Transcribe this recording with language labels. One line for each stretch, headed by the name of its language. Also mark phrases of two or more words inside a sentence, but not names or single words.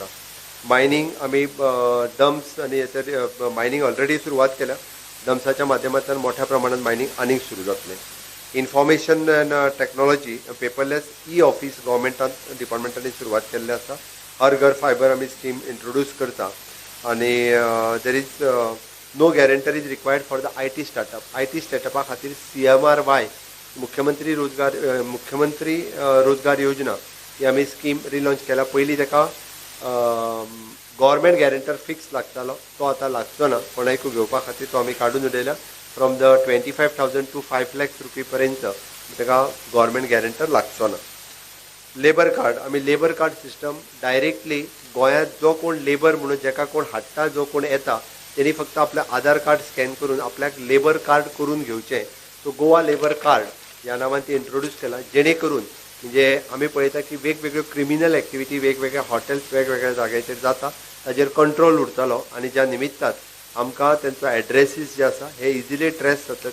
Konkani: मायनिंग आमी डम्प्स आणि हेचेर
English: mining already
Konkani: सुरवात केल्या. डम्प्साच्या माध्यमांतल्यान मोठ्या प्रमाणात मायनिंग आनीक सुरू जातलें.
English: information and technology paperless office
Konkani: गव्हर्मेंटान डिपार्टमेंटांनी सुरवात केल्लें आसा. हर घर फायबर आमी
English: scheme introduce
Konkani: करता.
English: and there is no guarantor is required for the IT startup.
Konkani: IT स्टार्टअपा खातीर CMRY मुख्यमंत्री रोजगार योजना ही आमी
English: scheme relaunch
Konkani: केला. पयलीं ताका
English: government guarantor fix
Konkani: लागतालो, तो आतां लागचो ना. कोणायकूय घेवपा खातीर तो आमी काडून उडयला.
English: from the 25,000 to 5 lakhs
Konkani: रुपये पर्यंत ताका
English: government guarantor
Konkani: लागचो ना.
English: labour card
Konkani: आमी
English: labour card system
Konkani: डायरेक्टली गोंयांत जो कोण लेबर म्हणून जेका कोण हाडटा जो कोण येता त्यांनी फक्त आपले आधार कार्ड स्कॅन करून आपल्याक
English: labour card
Konkani: करून घेवचें. सो गोवा लेबर कार्ड ह्या नांवान ती इंट्रोड्यूस केला जेणे करून म्हणजे आमी पळयता की वेगवेगळ्यो
English: criminal activity
Konkani: वेगवेगळ्या हॉटेल्स वेगवेगळ्या जाग्याचेर जाता ताजेर कंट्रोल उरतलो आनी ज्या निमित्तान आमकां तेंचो एड्रेसीस जे आसा हे
English: easily trace
Konkani: जाता.